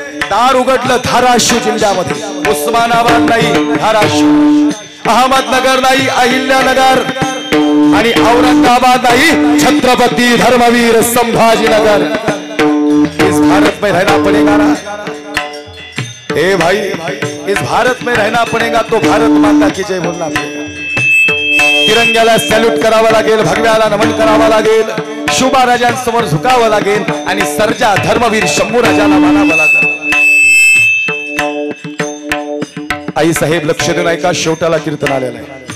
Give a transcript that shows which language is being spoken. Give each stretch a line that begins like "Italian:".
Marathi: दार उघडलं धाराशिव जिल्ह्यामध्ये. उस्मानाबाद नाही, धाराशिव. अहमदनगर नाही, अहिल्यानगर. आणि औरंगाबाद नाही, छत्रपती धर्मवीर संभाजीनगर.
Hindi: इस भारत में रहना पड़ेगा ना भाई, इस भारत में रहना पड़ेगा तो भारत माता की जय बोलना पड़ेगा.
Marathi: तिरंग्याला सॅल्यूट करावा लागेल, भगव्याला नमन करावा लागेल, शुभा राजांसमोर झुकावं लागेल, आणि सर्जा धर्मवीर शंभू राजाला मानावं लागेल. आई साहेब लक्ष देऊन ऐका, शेवटाला कीर्तन आलेलं आहे.